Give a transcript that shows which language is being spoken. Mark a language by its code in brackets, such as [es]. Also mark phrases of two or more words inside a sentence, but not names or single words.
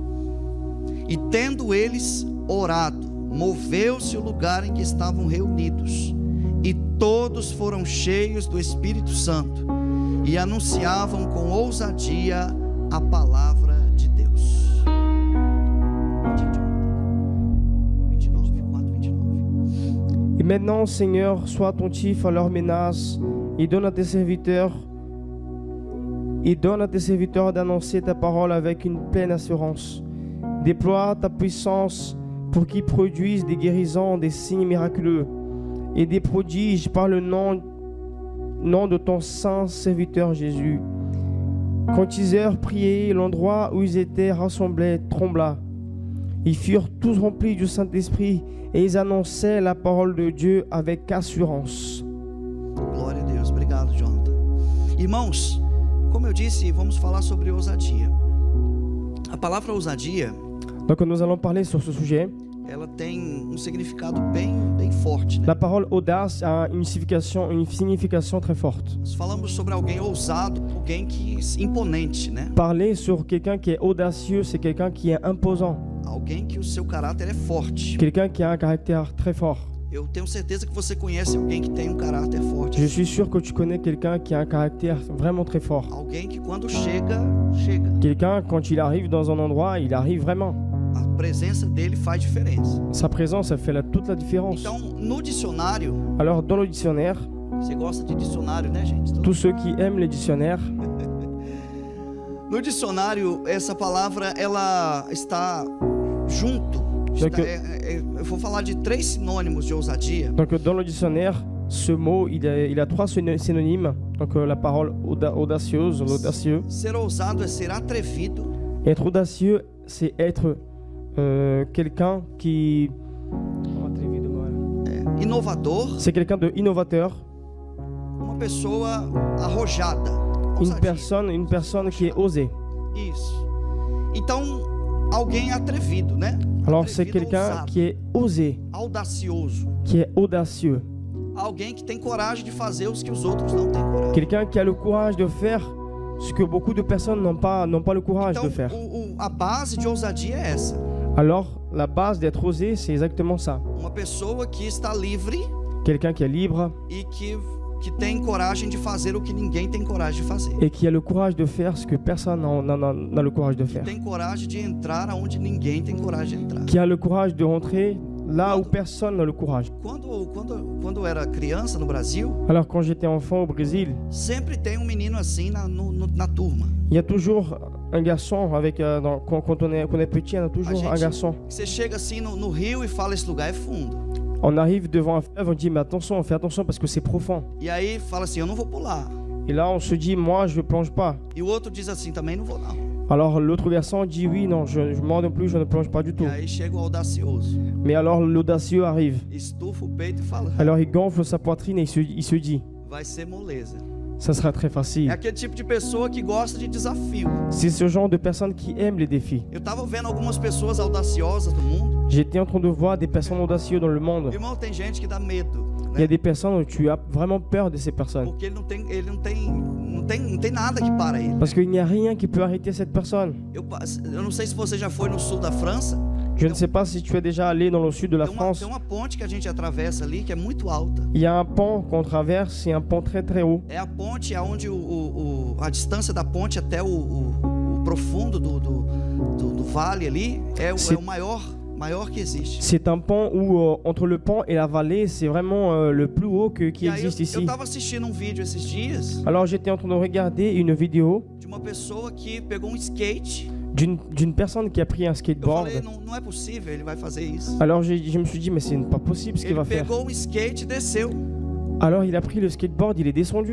[pt] E tendo eles orado, moveu-se o lugar em que estavam reunidos, e todos foram cheios do Espírito Santo, e anunciavam com ousadia a palavra de Deus. 29. [fr] Et maintenant, Seigneur, sois attentif à leurs menaces et donne à tes serviteurs d'annoncer ta parole avec une pleine assurance. Déploie ta puissance pour qu'ils produisent des guérisons, des signes miraculeux et des prodiges par le nom de ton saint serviteur Jésus. Quand ils eurent prié, l'endroit où ils étaient rassemblés trembla. Ils furent tous remplis du Saint-Esprit et ils annonçaient la parole de Dieu avec assurance. [pt] Glória a Deus. Obrigado, Jonathan. Irmãos, como eu disse, vamos falar sobre ousadia. A palavra ousadia, [fr] donc nous allons parler sur ce sujet. [pt] Ela tem significado bem forte, né? [fr] La parole audace a une signification très forte. [pt] Nós falamos sobre alguém ousado, alguém que imponente, né? [fr] Parler sur quelqu'un qui est audacieux, c'est quelqu'un qui est imposant. [pt] Alguém que o seu caráter é forte. [fr] Quelqu'un qui a un caractère très fort. [pt] Eu tenho certeza que você conhece alguém que tem caráter forte. [fr] Je suis sûr que tu connais quelqu'un qui a un caractère vraiment très fort. [pt] Alguém que quando chega. [fr] Quelqu'un quand il arrive dans un endroit, il arrive vraiment. [pt] A presença dele faz diferença. [fr] Sa présence, elle fait toute la différence. [pt] Então, no dicionário. [fr] Alors, dans le dictionnaire. [pt] Você gosta de dicionário, né, gente? [fr] Tous ceux qui aiment les dictionnaires. [pt] No dicionário, essa palavra ela está junto. Eu vou falar de 3 sinônimos de ousadia. [fr] Donc, dans le dictionnaire, ce mot, il a 3 synonymes. Donc, la parole audacieuse, l'audacieux. [pt] Ser ousado é ser atrevido. [fr] Être audacieux, c'est être quelqu'un qui... [pt] Inovador. [fr] C'est quelqu'un de innovateur. [pt] Uma pessoa arrojada. [fr] Une personne qui est osée. [pt] Isso. Então, alguém atrevido, né? [fr] Alors c'est quelqu'un qui est osé. [pt] Audacioso. [fr] Qui est audacieux. [pt] Alguém que tem coragem de fazer os que os outros não têm coragem. [fr] Quelqu'un qui a le courage de faire ce que beaucoup de personnes n'ont pas le courage de faire. [pt] A base de ousadia é essa. [fr] Alors, la base d'être osé, c'est exactement ça. [pt] Uma pessoa que está livre. [fr] Quelqu'un qui est libre. [pt] E que tem coragem de fazer o que ninguém tem coragem de fazer. [fr] Et qui a le courage de faire ce que personne n'a le courage de faire. [pt] Tem coragem de entrar aonde ninguém tem coragem de entrar. [fr] Qui a le courage de rentrer là où personne n'a le courage. [pt] Quando eu era criança no Brasil, [fr] alors quand j'étais enfant au Brésil, [pt] sempre tem menino assim na turma. [fr] Il y a toujours un garçon avec quand on est petit, il y a toujours un garçon. [pt] Você chega assim no rio e fala esse lugar é fundo. [fr] On arrive devant un fleuve, on dit mais attention, fais attention parce que c'est profond. [pt] E aí fala assim, eu não vou pular. [fr] Et là on se dit moi je plonge pas. [pt] E o outro diz assim, também não vou não. [fr] Alors l'autre garçon dit oui, non, moi non plus, je ne plonge pas du tout. [pt] E aí chega o audacioso. [fr] Mais alors l'audacieux arrive. [pt] Estufa o peito e fala. [fr] Alors il gonfle sa poitrine et il se dit. [pt] Vai ser moleza. [fr] Ça sera très facile. [pt] É aquele tipo de pessoa que gosta de desafio. [fr] C'est ce genre de personne qui aime les défis. [pt] Eu tava vendo algumas pessoas audaciosas do mundo. [fr] J'étais en train de voir des personnes audacieuses dans le monde. [pt] Irmão, tem gente que dá medo. [fr] Il y a des personnes où tu as vraiment peur de ces personnes. [pt] Porque ele não tem nada que para ele. [fr] Parce qu'il n'y a rien qui peut arrêter cette personne. [pt] Eu não sei se você já foi no sul da França. [fr] Je ne sais pas si tu es déjà allé dans le sud de la France. [pt] Tem uma ponte que a gente atravessa ali que é muito alta. [fr] Il y a un pont qu'on traverse, c'est un pont très très haut. [pt] É a ponte aonde a distância da ponte até o profundo do vale ali é o maior que existe. [fr] C'est un pont où entre le pont et la vallée, c'est vraiment le plus haut qui existe ici. [pt] Eu tava assistindo vídeo esses dias. [fr] Alors j'étais en train de regarder une vidéo [pt] de uma pessoa que pegou skate. [fr] D'une personne qui a pris un skateboard. [pt] Eu falei, não é possível, ele vai fazer isso. [fr] Alors je me suis dit mais c'est pas possible ce qu'il va faire. [pt] Ele pegou skate e desceu. [fr] Alors il a pris le skateboard, il est descendu.